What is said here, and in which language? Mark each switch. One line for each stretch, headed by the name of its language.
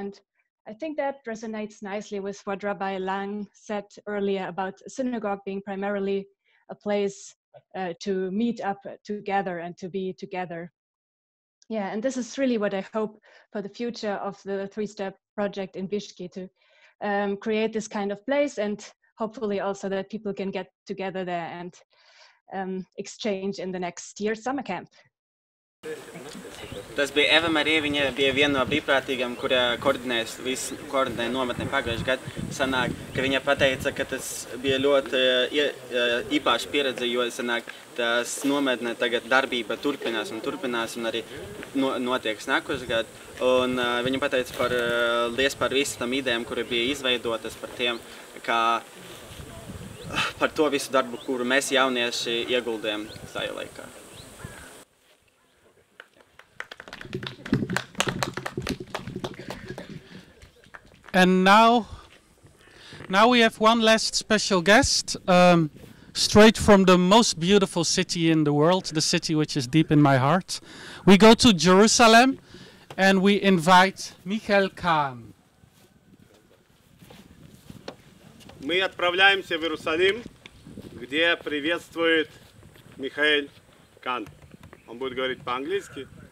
English: And I think that resonates nicely with what Rabbi Lang said earlier about a synagogue being primarily a place to meet up together and to be together. Yeah, and this is really what I hope for the future of the three-step project in Višķi, to create this kind of place, and hopefully also that people can get together there and exchange in the next year's summer camp.
Latvian: Tas bija Eva Marija, viņa bija viena no brīvprātīgām, kura koordinēja nometni pagājušajā gadā. Sanāk, ka viņa pateica, ka tas bija ļoti īpaša pieredze, jo sanāk, tas nometne tagad darbība turpinās un arī notiek nākošajā gadā. Un viņa pateica par visām idejām, kuri bija izveidotas, par tiem, par to visu darbu, kuru mēs jaunieši ieguldījām tajā laikā.
English: And now we have one last special guest, straight from the most beautiful city in the world, the city which is deep in my heart. We go to Jerusalem and we invite Mihaelu Kans.
Russian: Мы отправляемся в Иерусалим, где приветствует Mihaelu Kans. Он будет говорить по-английски.